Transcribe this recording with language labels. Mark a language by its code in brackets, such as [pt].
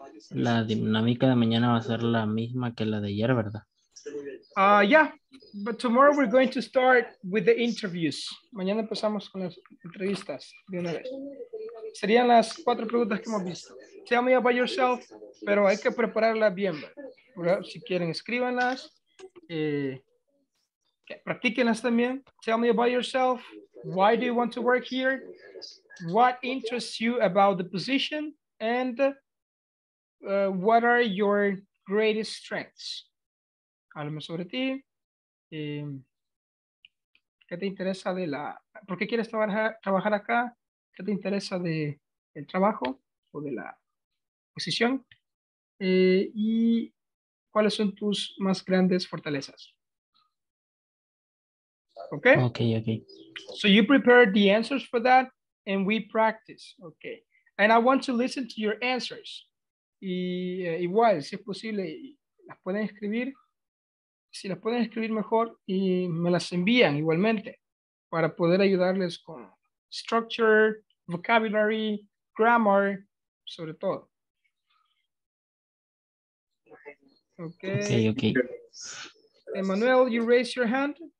[es] La dinámica de mañana va a ser la misma que la de ayer, ¿verdad? [en] Yeah, but tomorrow we're going to start with the interviews. [es] Mañana empezamos con las entrevistas de una vez. Serían las 4 preguntas que hemos visto. [en] Tell me about yourself, [es] pero hay que prepararlas bien, ¿verdad? Si quieren, escríbanlas. Practíquenlas también. [en] Tell me about yourself. Why do you want to work here? What interests you about the position? And what are your greatest strengths? [es] Háblame sobre ti. ¿Qué te interesa de ¿Por qué quieres trabajar acá? ¿Qué te interesa del trabajo o de la posición? ¿Y cuáles son tus más grandes fortalezas? [en] Okay? Okay. So you prepare the answers for that and we practice. Okay. And I want to listen to your answers. [es] Y igual, si es posible, las pueden escribir. Si las pueden escribir mejor y me las envían igualmente para poder ayudarles con [en] structure, vocabulary, grammar, [es] sobre todo. [en] Okay. Emmanuel, you raise your hand.